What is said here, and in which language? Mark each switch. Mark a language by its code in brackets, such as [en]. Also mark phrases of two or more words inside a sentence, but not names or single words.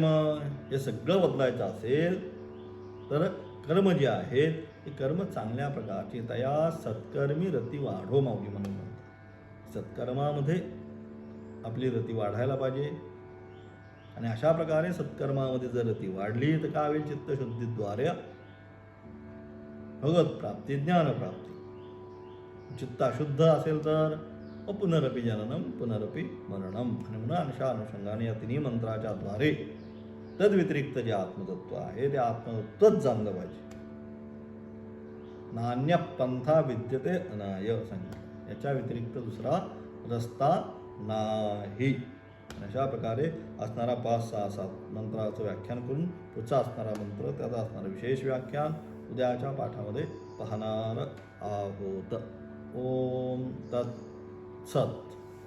[mr] मग हे सगळं बदलायचं असेल तर कर्म जे आहेत ते कर्म चांगल्या प्रकारची तया सत्कर्मी रती वाढो माऊली म्हणून म्हणतात. सत्कर्मामध्ये आपली रती वाढायला पाहिजे. आणि अशा प्रकारे सत्कर्मामध्ये जर रती वाढली तर काय होईल? चित्तशुद्धीद्वारे भगवत प्राप्ती, ज्ञानप्राप्ती. चित्त अशुद्ध असेल तर [sa] पुनरपि जननम पुनरपि मरणम. [mr] आणि म्हणून अशा अनुषंगाने या तिन्ही मंत्राच्या द्वारे तद्व्यतिरिक्त जे आत्मतत्व आहे ते आत्मतत्वच जाणलं पाहिजे. [sa] नान्य पंथा विद्यते अनाय संख्या, [mr] याच्या व्यतिरिक्त दुसरा रस्ता नाही. अशा प्रकारे असणारा 5, 6, 7 मंत्राचं व्याख्यान करून पुढचा असणारा मंत्र, त्याचा असणारं विशेष व्याख्यान उद्याच्या पाठामध्ये पाहणार आहोत. [sa] ओम तत्सत.